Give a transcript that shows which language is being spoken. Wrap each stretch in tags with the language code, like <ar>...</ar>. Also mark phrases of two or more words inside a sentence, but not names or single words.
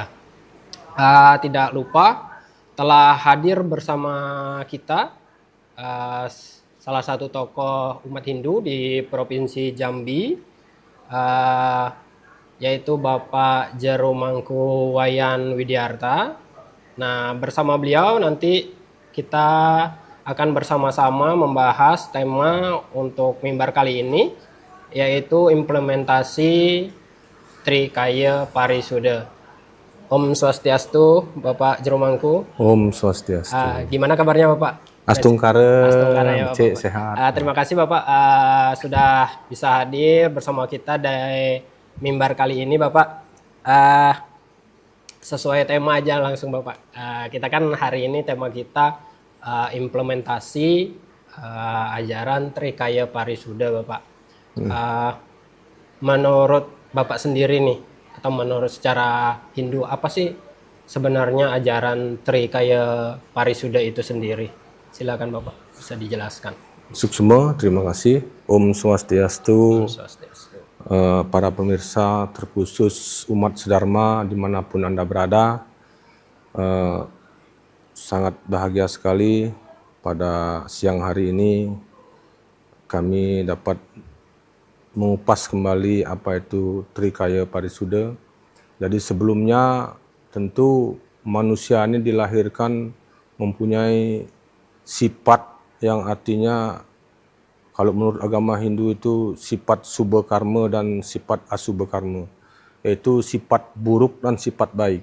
<id>Tidak lupa telah hadir bersama kita salah satu tokoh umat Hindu di Provinsi Jambi, yaitu Bapak Jero Mangku Wayan Widiarta. Nah, bersama beliau nanti kita akan bersama-sama membahas tema untuk mimbar kali ini, yaitu implementasi Trikaya Parisuda. Om Swastiastu, Bapak Jero Mangku. Om Swastiastu. Gimana kabarnya Bapak? Astungkara, Ya cek Bapak. sehat. Terima kasih Bapak sudah bisa hadir bersama kita di mimbar kali ini Bapak. Sesuai tema aja langsung Bapak. Kita kan hari ini tema kita implementasi ajaran Trikaya Parisuda Bapak. Menurut Bapak sendiri nih, atau menurut secara Hindu, apa sih sebenarnya ajaran Trikaya Parisuda itu sendiri? Silakan Bapak, bisa dijelaskan. Suksma, terima kasih. Om Swastiastu. Swastiastu. Para pemirsa, terkhusus umat sedharma dimanapun Anda berada, sangat bahagia sekali pada siang hari ini kami dapat mengupas kembali apa itu Trikaya Parisuda. Jadi sebelumnya tentu manusia ini dilahirkan mempunyai sifat yang artinya kalau menurut agama Hindu itu sifat subha karma dan sifat asubha karma, yaitu sifat buruk dan sifat baik.</id>